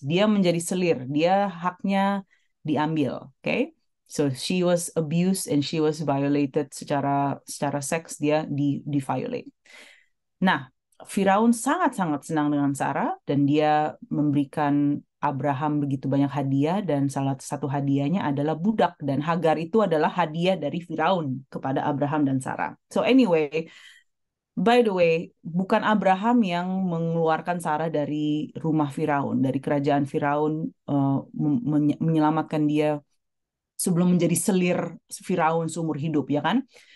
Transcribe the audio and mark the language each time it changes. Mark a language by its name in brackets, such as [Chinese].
[Indonesian] Dia menjadi selir, dia haknya diambil, oke? Okay? [English] So she was abused and she was violated [Indonesian] secara secara seks dia di violate. Nah, Firaun sangat-sangat senang dengan Sarah dan dia memberikan Abraham begitu banyak hadiah dan salah satu hadiahnya adalah budak dan Hagar itu adalah hadiah dari Firaun kepada Abraham dan Sarah. [English] So anyway, by the way, [Indonesian] bukan Abraham yang mengeluarkan Sarah dari rumah Firaun, dari kerajaan Firaun menyelamatkan dia sebelum menjadi selir Firaun seumur hidup ya kan?